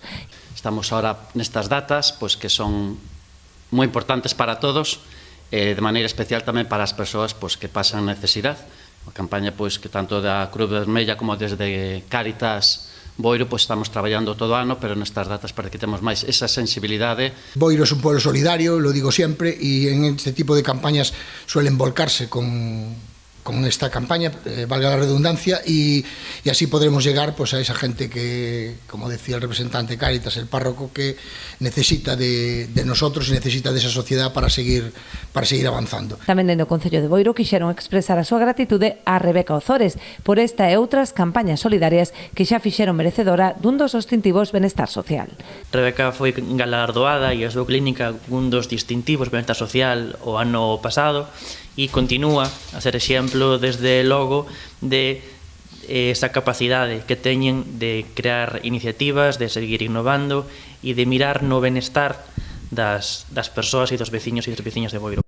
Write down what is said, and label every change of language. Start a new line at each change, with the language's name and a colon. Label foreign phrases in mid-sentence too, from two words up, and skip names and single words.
Galician: Estamos ahora nestas datas que son moi importantes para todos, de maneira especial tamén para as persoas que pasan necesidade. A campaña que tanto da Cruz Vermella como desde Cáritas Boiro estamos traballando todo o ano, pero nestas datas para que temos máis esa sensibilidade.
Spanish: Boiro es un pueblo solidario, lo digo siempre, y en este tipo de campañas suelen volcarse con esta campaña, valga la redundancia, y así podremos llegar a esa gente que, como decía el representante Cáritas, el párroco, que necesita de nosotros y necesita de esa sociedad para seguir avanzando.
Galician: Tamén dende o Concello de Boiro quixeron expresar a súa gratitude a Rebeca Ozores por esta e outras campañas solidarias que xa fixeron merecedora dun dos distintivos Benestar Social. Rebeca foi galardoada e a súa clínica un dos distintivos Benestar Social o ano pasado, e continúa a ser exemplo desde logo de esa capacidade que teñen de crear iniciativas, de seguir innovando e de mirar no benestar das persoas e dos veciños e das veciñas de Boiro.